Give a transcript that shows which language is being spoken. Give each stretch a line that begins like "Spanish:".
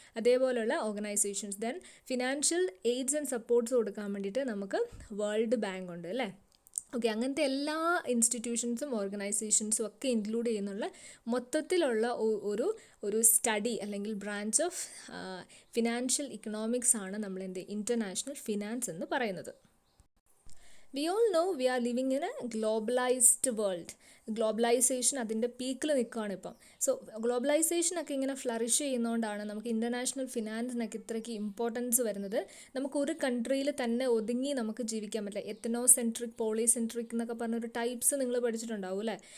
Malayalam: അതേപോലെയുള്ള organisations.
English: then financial aids and supports
Malayalam: കൊടുക്കാൻ വേണ്ടിയിട്ട് നമുക്ക് വേൾഡ് ബാങ്ക് ഉണ്ട് അല്ലേ. ഓക്കെ, അങ്ങനത്തെ എല്ലാ ഇൻസ്റ്റിറ്റ്യൂഷൻസും ഓർഗനൈസേഷൻസും ഒക്കെ ഇൻക്ലൂഡ് ചെയ്യുന്നുള്ള മൊത്തത്തിലുള്ള ഒരു സ്റ്റഡി അല്ലെങ്കിൽ
English: branch of financial economics
Malayalam: ആണ് നമ്മൾ ഇൻ്റർനാഷണൽ ഫിനാൻസ് എന്ന് പറയുന്നത്.
English: We all know we are living in a globalized world.
Malayalam: Globalisation അതിൻ്റെ പീക്കിൽ നിൽക്കുകയാണ് ഇപ്പം. സോ ഗ്ലോബലൈസേഷനൊക്കെ ഇങ്ങനെ ഫ്ലറിഷ് ചെയ്യുന്നതുകൊണ്ടാണ് നമുക്ക് ഇൻ്റർനാഷണൽ ഫിനാൻസിനൊക്കെ ഇത്രയ്ക്ക് ഇമ്പോർട്ടൻസ് വരുന്നത്. നമുക്കൊരു കൺട്രിയിൽ തന്നെ ഒതുങ്ങി നമുക്ക് ജീവിക്കാൻ പറ്റില്ല. എത്തനോസെൻട്രിക്, പോളിസെൻട്രിക് എന്നൊക്കെ പറഞ്ഞൊരു ടൈപ്സ് നിങ്ങൾ പഠിച്ചിട്ടുണ്ടാവും അല്ലേ.